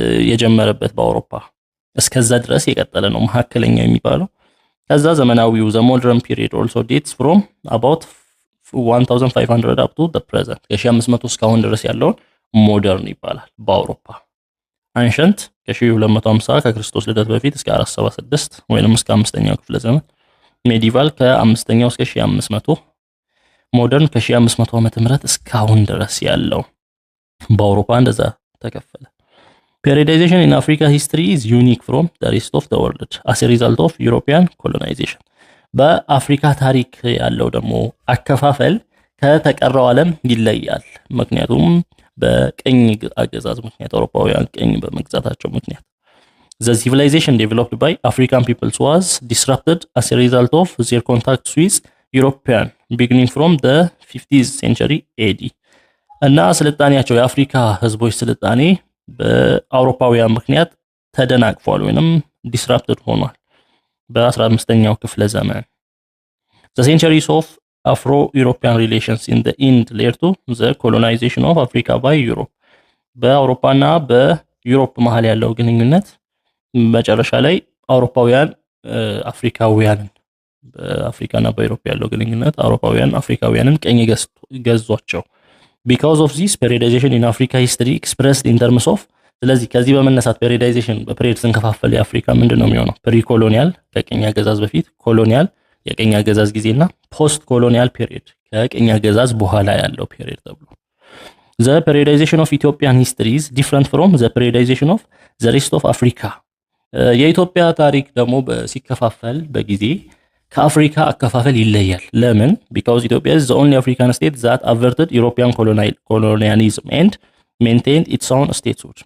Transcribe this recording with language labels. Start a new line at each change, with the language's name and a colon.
Amharic: የጀመረበት በአውሮፓ እስከዛ ድረስ የቀጠለ ነው መሐከለኛው የሚባለው። ከዛ ዘመናዊው
English: the modern period also dates from about 1500 up to the present
Amharic: ከ1500 እስካሁን ድረስ ያለውን ሞደርን ይባላል በአውሮፓ። ancient ከ1250 ከክርስቶስ ልደት በፊት እስከ 476 ወይንም እስከ 5ኛው ክፍለ ዘመን፣ ሜዲቫል ከ5ኛው እስከ 1500፣ ሞደርን ከ1500 ዓመተ ምህረት እስካሁን ድረስ ያለው በአውሮፓ እንደዛ ተከፈለ።
English: Periodization in Africa history is unique from the rest of the world as a result of European colonization.
Amharic: በአፍሪካ ታሪክ ያለው ደግሞ አከፋፈል ከተቀረው ዓለም ይለያል። ምክንያቱም በቀኝ አገዛዝ ምክንያት አውሮፓውያን ቀኝ በመግዛታቸው ምክንያት
English: the civilization developed by African peoples was disrupted as a result of their contacts with European beginning from the 50th century AD.
Amharic: እና ስልጣኔያቸው የአፍሪካ ህዝቦች ስልጣኔ በአውሮፓውያን ምክንያት ተደናቅፏል ወይንም disrupted ሆኗል በ15ኛው ክፍለ ዘመን።
English: The centuries of Afro-European relations in the end led to the colonization of Africa by Europe.
Amharic: በአውሮፓና በዩሮፕ መሃል ያለው ግንኙነት መጨረሻ ላይ አውሮፓውያን አፍሪካውያንን በአፍሪካና በዩሮፕ ያለው ግንኙነት አውሮፓውያን አፍሪካውያንን ቀኝ ገዟቸው።
English: Because of this periodization in Africa history expressed in terms of
Amharic: ስለዚህ ከዚህ በመነሳት periodization በፔሪዮድ ስንከፋፈል የአፍሪካ ምንድነው የሚሆነው? ፕሪ ኮሎኒያል ከቀኝ አገዛዝ በፊት፣ ኮሎኒያል የቀኝ አገዛዝ ጊዜና ፖስት ኮሎኒያል ፔሪዮድ ከቀኝ አገዛዝ በኋላ ያለው ፔሪዮድ ተብሎ።
English: The periodization of Ethiopian history is different from the periodization of the rest of Africa.
Amharic: የኢትዮጵያ ታሪክ ደግሞ ሲከፋፈል በጊዜ ከአፍሪካ አከፋፈል ይለያል። ለምን?
English: Because Ethiopia is the only African state that averted European colonialism and maintained its own statehood.